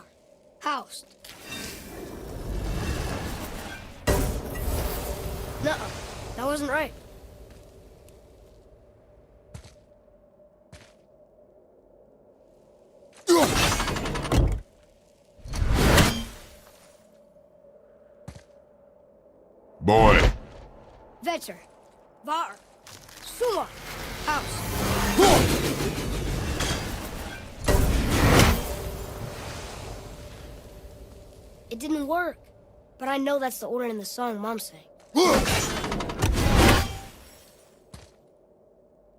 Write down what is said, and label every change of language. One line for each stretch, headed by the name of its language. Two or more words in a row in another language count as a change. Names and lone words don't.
English: House. Nuh-uh. That wasn't right. Boy.
Icelandic: Vetter. Var. Sumar.
English: House. It didn't work, but I know that's the order in the song Mom sang.